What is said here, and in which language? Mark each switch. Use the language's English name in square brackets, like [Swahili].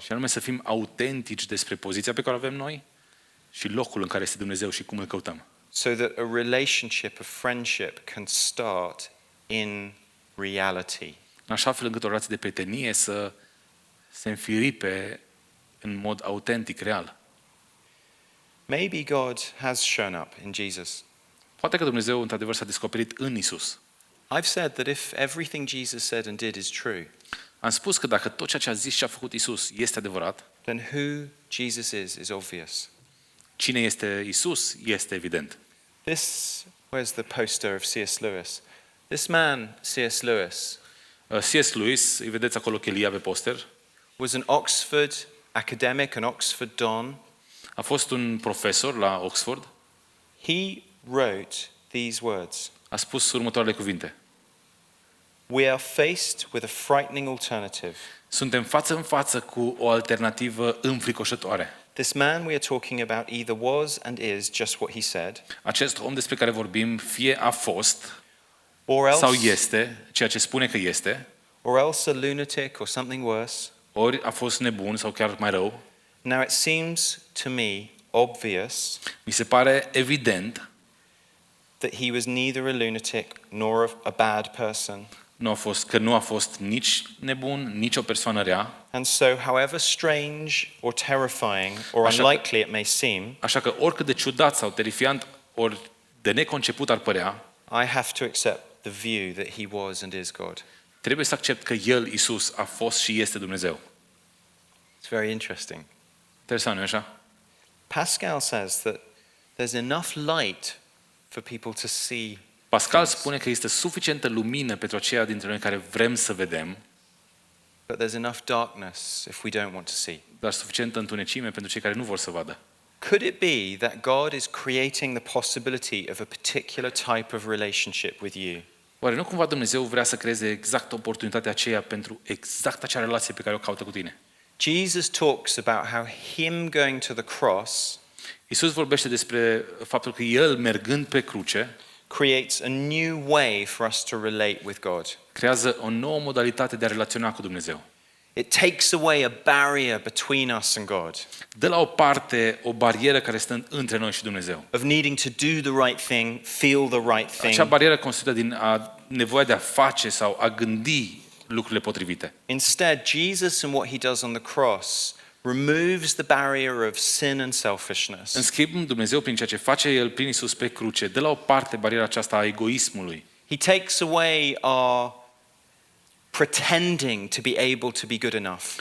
[Romanian] Și anume să fim autentici despre poziția pe care o avem noi și locul în care este Dumnezeu și cum îl căutăm. [English] So that a relationship of friendship can start in reality. [Romanian] În așa fel încât o relație de prietenie să se înfiripe în mod autentic, real. [English] Maybe God has shown up in Jesus. [Romanian] Poate că Dumnezeu într-adevăr s-a descoperit în Isus. [English] I've said that if everything Jesus said and did is true, [Romanian] Am spus că dacă tot ceea ce a zis și a făcut Isus este adevărat, [English] then who Jesus is obvious. [Romanian] cine este Isus este evident. [English] Where's the poster of C.S. Lewis? This man, C.S. Lewis, [Romanian] C.S. Lewis, îi vedeți acolo chelia pe poster, [English] was an Oxford academic, an Oxford Don. [Romanian] a fost un profesor la Oxford, [English] He wrote these words: [Romanian] a spus următoarele cuvinte. [English] "We are faced with a frightening alternative. [Romanian] Suntem față în față cu o alternativă înfricoșătoare. [English] This man we are talking about either was and is just what he said, [Romanian] Acest om despre care vorbim fie a fost [English] or [Romanian] sau [English] else, [Romanian] este ceea ce spune că este, [English] a lunatic or something worse. [Romanian] ori a fost nebun sau chiar mai rău. [English] Now it seems to me obvious [Romanian] Mi se pare evident [English] that he was neither a lunatic nor a bad person. [Romanian] Nu a fost nici nebun, nici o persoană rea. [English] And so, however strange or terrifying or [Romanian] Așa că- [English] unlikely it may seem, [Romanian] Așa că oricât de ciudat sau terifiant, ori de neconceput ar părea, [English] I have to accept the view that he was and is God. [Romanian] trebuie să accept că El, Iisus, a fost și este Dumnezeu. [English] It's very interesting. [Romanian] Interesant, nu așa? [English] Pascal says that there's enough light for people to see, [Romanian] Pascal spune că este suficientă lumină pentru aceia dintre noi care vrem să vedem, [English] but there's enough darkness if we don't want to see. [Romanian] dar suficientă întunecime pentru cei care nu vor să vadă. [English] Could it be that God is creating the possibility of a particular type of relationship with you? [Romanian] Oare nu cumva Dumnezeu vrea să creeze exact oportunitatea aceea pentru exact acea relație pe care o caută cu tine? [English] Jesus talks about how him going to the cross [Romanian] Iisus vorbește despre faptul că El, mergând pe cruce, [English] creates a new way for us to relate with God. [Romanian] creează o nouă modalitate de a relaționa cu Dumnezeu. [English] It takes away a barrier between us and God, [Romanian] Dă la o parte o barieră care stă între noi și Dumnezeu. [English] of needing to do the right thing, feel the right [Romanian] Acea [English] thing. [Romanian] barieră constituită din nevoia de a face sau a gândi lucrurile potrivite. [English] Instead, Jesus and what he does on the cross removes the barrier of sin and selfishness. [Romanian] În schimb, Dumnezeu, prin ceea ce face El prin Iisus pe cruce, dă la o parte bariera aceasta a egoismului. [English] He takes away our pretending to be able to be good enough.